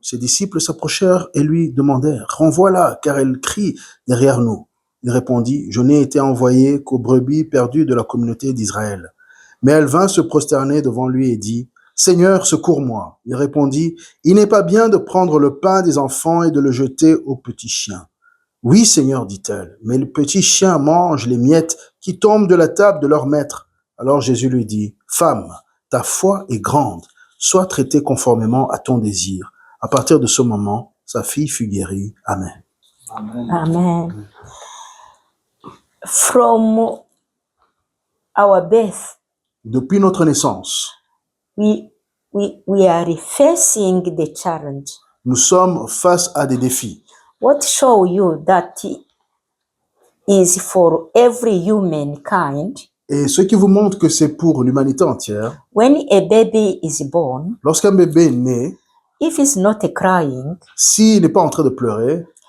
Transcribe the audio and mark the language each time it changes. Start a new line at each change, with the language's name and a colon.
French: Ses disciples s'approchèrent et lui demandèrent: « Renvoie-la, car elle crie derrière nous. » Il répondit: « Je n'ai été envoyé qu'aux brebis perdues de la communauté d'Israël. » Mais elle vint se prosterner devant lui et dit: « Seigneur, secours-moi. » Il répondit: « Il n'est pas bien de prendre le pain des enfants et de le jeter aux petits chiens. »« Oui, Seigneur, dit-elle, mais les petits chiens mangent les miettes qui tombent de la table de leur maître. » Alors Jésus lui dit: « Femme, ta foi est grande. Sois traitée conformément à ton désir. » À partir de ce moment, sa fille fut guérie. Amen.
English: Amen. From our birth,
French: Depuis notre naissance,
English: we are facing the challenge.
French: nous sommes face à des défis.
English: What show you that is for every humankind?
French: Et ce qui vous montre que c'est pour l'humanité entière.
English: When a baby is born,
French: Lorsqu'un bébé est né,
English: if he's not crying,
French: s'il n'est pas en train de pleurer,